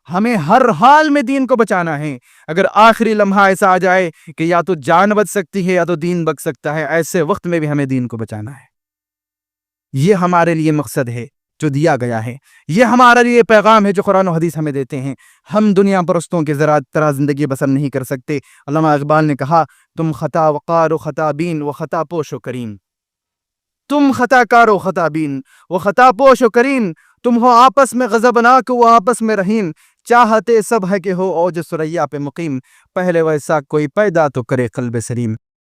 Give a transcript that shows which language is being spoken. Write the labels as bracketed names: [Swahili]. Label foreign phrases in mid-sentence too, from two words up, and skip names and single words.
[Urdu] ہمیں ہر حال میں دین کو بچانا ہے. اگر آخری لمحہ ایسا آ جائے کہ یا تو جان بچ سکتی ہے یا تو دین بچ سکتا ہے، ایسے وقت میں بھی ہمیں دین کو بچانا ہے. یہ ہمارے لیے مقصد ہے جو دیا گیا ہے. یہ ہمارے لیے پیغام ہے جو قرآن و حدیث ہمیں دیتے ہیں. ہم دنیا پرستوں کے طرح زندگی بسر نہیں کر سکتے. علامہ اقبال نے کہا، تم خطا وقار و خطا بین و خطا پوش و کریم. تم خطا کار و خطا بین و خطا پوش و کریم. تم ہو آپس میں غضبناک و آپس میں رحیم. چاہتے سب ہے کہ ہو اوج ثریا پہ مقیم. پہلے ویسا کوئی پیدا تو کرے قلب سلیم.